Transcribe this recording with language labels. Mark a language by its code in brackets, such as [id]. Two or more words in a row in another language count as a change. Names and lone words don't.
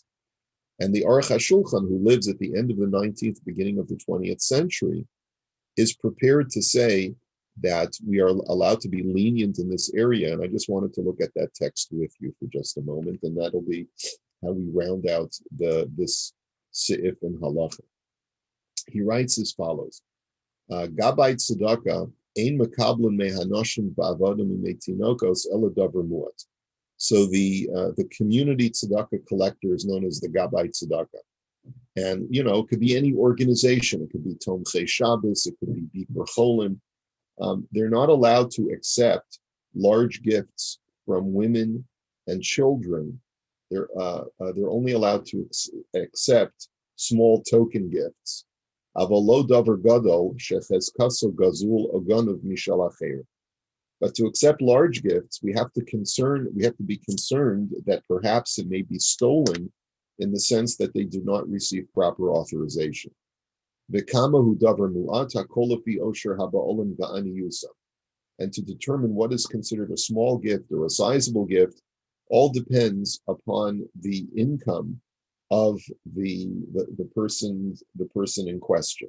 [en] And the Aruch HaShulchan, who lives at the end of the 19th, beginning of the 20th century, is prepared to say that we are allowed to be lenient in this area. And I just wanted to look at that text with you for just a moment, and that'll be how we round out this seif and halacha. He writes as follows: [he] גבאי צדקה אין מקבלין מהנשים בעבדים ומתינוקות אלא דבר מועט. [en] So the community tzedakah collector is known as the [he] גבאי צדקה. [en] And, it could be any organization. It could be Tomchei Shabbos. It could be Bikur Cholim. They're not allowed to accept large gifts from women and children. They're only allowed to accept small token gifts. [he] אבל לא דבר גדול שחזקתו גזול או גנוב משל אחר. [en] But to accept large gifts, we have to be concerned that perhaps it may be stolen, in the sense that they do not receive proper authorization. And to determine what is considered a small gift or a sizable gift all depends upon the income of the person in question.